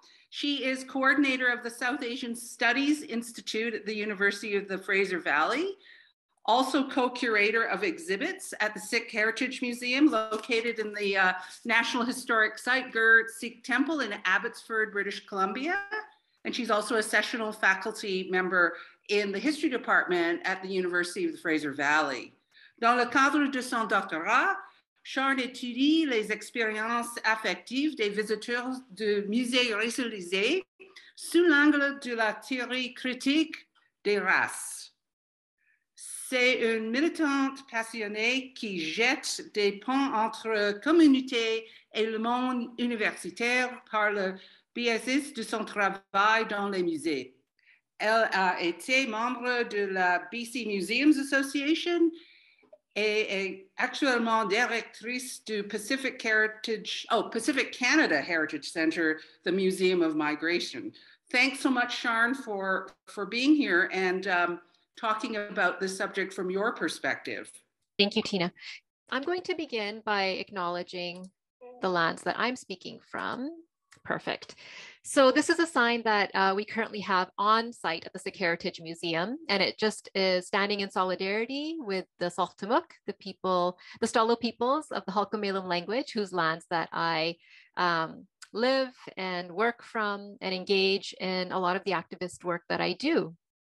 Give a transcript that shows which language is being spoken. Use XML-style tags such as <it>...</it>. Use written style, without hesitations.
<en>She is coordinator of the South Asian Studies Institute at the University of the Fraser Valley, also co-curator of exhibits at the Sikh Heritage Museum located in the National Historic Site Gurd Sikh Temple in Abbotsford, British Columbia. And she's also a sessional faculty member in the history department at the University of the Fraser Valley.</en> <fr>Dans le cadre de son doctorat, Sharon étudie les expériences affectives des visiteurs de musées racialisés sous l'angle de la théorie critique des races. C'est une militante passionnée qui jette des ponts entre communauté et le monde universitaire par le biais de son travail dans les musées. Elle a été membre de la BC Museums Association et est actuellement directrice du Pacific Canada Heritage Center, the Museum of Migration.</fr> <en>Thanks so much, Sharon, for being here and talking about this subject from your perspective. Thank you, Tina. I'm going to begin by acknowledging the lands that I'm speaking from. Perfect. So this is a sign that we currently have on site at the Sikh Heritage Museum, and it just is standing in solidarity with the Saltamuk, the Stalo peoples of the Halkomelem language, whose lands that I live and work from and engage in a lot of the activist work that I do.</en>